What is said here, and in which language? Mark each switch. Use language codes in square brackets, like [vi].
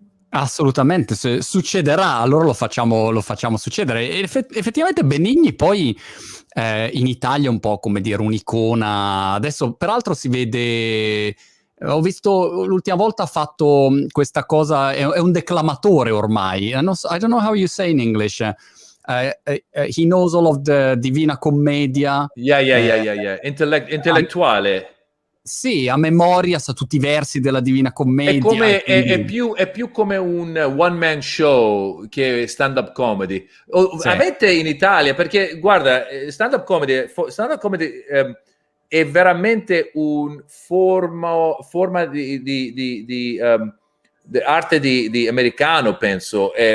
[it] Assolutamente, se succederà, allora lo facciamo succedere. E effettivamente Benigni poi in Italia è un po' come dire un'icona. Adesso peraltro si vede, ho visto l'ultima volta ha fatto questa cosa, è un declamatore ormai. [en] I don't know how you say in English. He knows all of the Divina Commedia. Yeah. [it] Intellettuale. Sì, a memoria sa tutti i versi della Divina Commedia. È più come un one-man show che stand-up comedy. Sì. Avete in Italia, perché guarda, stand-up comedy è veramente un forma di arte di americano, penso.